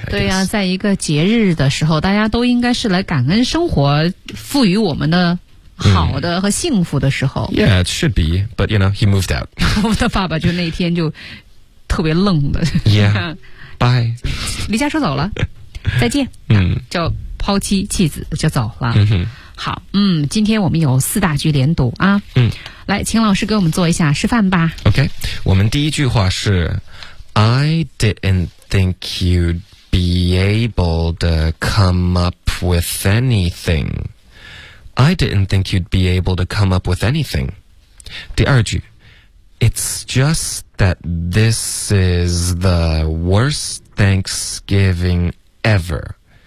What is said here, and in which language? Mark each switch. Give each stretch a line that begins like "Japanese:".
Chinese: 对啊在一个节日的时候大家都应该是来感恩生活赋予我们的好的和幸福的时候、
English: yeah, it should be, but you know, he moved out
Chinese: 我的爸爸就那天就特别愣的
English: yeah, bye
Chinese: 离家出走了再见就抛妻弃子就走了好今天我们有四大句连读啊来请老师给我们做一下示范吧
English: OK
Chinese: 我们第一句话是
English: I didn't think you'd be able to come up with anything I didn't think you'd be able to come up with anything
Chinese: 第二句
English: It's just that this is the worst Thanksgiving ever.